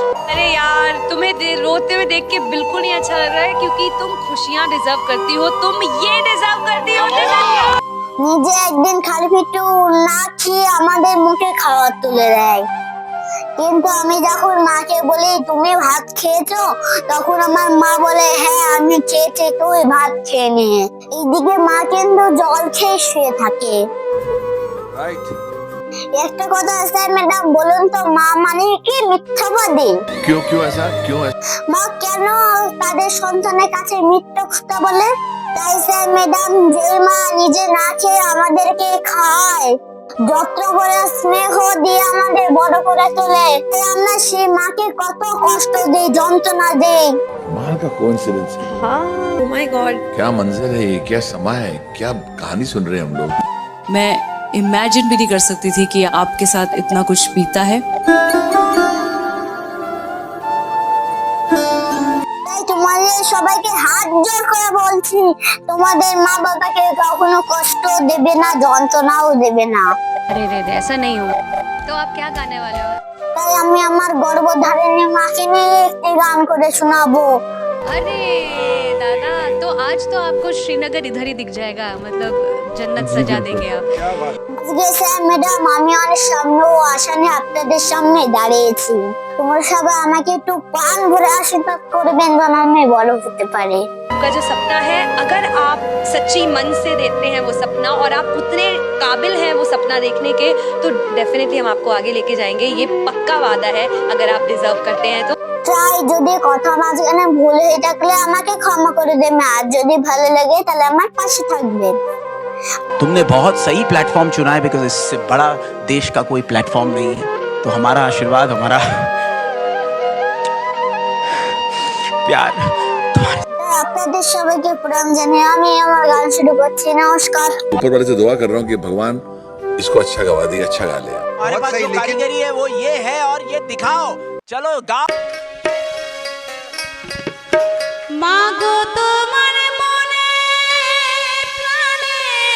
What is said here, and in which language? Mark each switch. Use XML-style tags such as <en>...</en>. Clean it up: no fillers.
<hi>अरे यार, तुम्हें रोते हुए देख के बिल्कुल नहीं अच्छा लग रहा है, क्योंकि तुम खुशियां डिजर्व करती हो। तुम ये डिजर्व करती हो।</hi> <bn>নিজে একদিন খালি পেটে না খেয়ে আমাদের মুখে খাবার তুলে দেয়। কিন্তু আমি যখন মাকে বলি তুমি ভাত খেয়েছো, তখন আমার মা বলে হ্যাঁ আমি খেয়েছি, তুই ভাত খেয়ে নে। এইদিকে মা কিন্তু জল খেয়ে শুয়ে থাকে।</bn> <en>Right.</en> <bn>একটা কথা স্যার ম্যাডাম বলুন তো, মা মানে কি মিথ্যাবাদী?</bn> <hi>क्यों क्यों ऐसा क्यों ऐसा?</hi> <bn>মা কেন তাদের সন্তানের কাছে মিথ্যা কথা বলে? তাই স্যার ম্যাডাম যে মা নিজে না খেয়ে আমাদেরকে খায়, যত্ন করে স্নেহ দিয়ে আমাদের বড় করে তোলে, তাই আমরা সেই মাকে কত কষ্ট দেই, যন্ত্রণা দেই।</bn> <hi>कमाल का कोइंसिडेंस है। हाँ,</hi> <en>oh my God।</en> <hi>क्या मंजर है ये, क्या समा है, क्या कहानी सुन रहे हैं हम लोग। मैं इमेजिन भी नहीं कर सकती थी कि आपके साथ इतना कुछ बीता है।</hi> <bn>তাই তোমাদের সবাইকে হাত জোর করে বলছি, তোমাদের মা বাবাকে কখনো কষ্ট দেবে না, যন্ত্রণাও দেবে না।</bn> <hi>अरे रे रे, ऐसा नहीं हो। तो आप क्या गाने वाले हो?</hi> <bn>তাই আমি আমার গর্ভধারিণী মাকে নিয়ে একটি গান করে শোনাবো।</bn> <hi>अरे दादा, तो आज तो आपको श्रीनगर इधर ही दिख जाएगा। मतलब जन्नत सजा देंगे आप।</hi> <bn>আজকে স্যার ম্যাডাম আমি অনেক সামনে ও আশা নিয়ে আপনাদের সামনে দাঁড়িয়েছি। তোমরা সবাই আমাকে একটু প্রাণ ভরে আশীর্বাদ করবেন যেন আমি বড় হতে পারি।</bn> <hi>आपका जो सपना है, अगर आप सच्ची मन से देखते हैं वो सपना और आप उतने काबिल हैं वो सपना देखने के, तो डेफिनेटली हम आपको आगे लेके जाएंगे। ये पक्का वादा है, अगर आप डिजर्व करते हैं तो।</hi> <bn>তাই যদি কথা মাঝখানে ভুল হয়ে থাকলে আমাকে ক্ষমা করে দেবেন, আর যদি ভালো লাগে তাহলে আমার পাশে থাকবেন।</bn> <hi>तुमने बहुत सही प्लेटफॉर्म चुना है, बिकॉज इससे बड़ा देश का कोई प्लेटफॉर्म नहीं है। तो हमारा आशीर्वाद, हमारा प्यार तुम्हारे</hi> <bn>তাই আপনাদের সবাইকে প্রণাম জানিয়ে আমি আমার গান শুরু করছি। নমস্কার।</bn> <hi>ऊपर वाले से दुआ कर रहा हूँ कि भगवान इसको अच्छा गवा दे, अच्छा गा ले। हमारे पास जो कारीगरी है वो ये है, और ये दिखाओ। चलो गाओ।</hi> <bn>मागो তোমার মনে প্রাণে,</bn>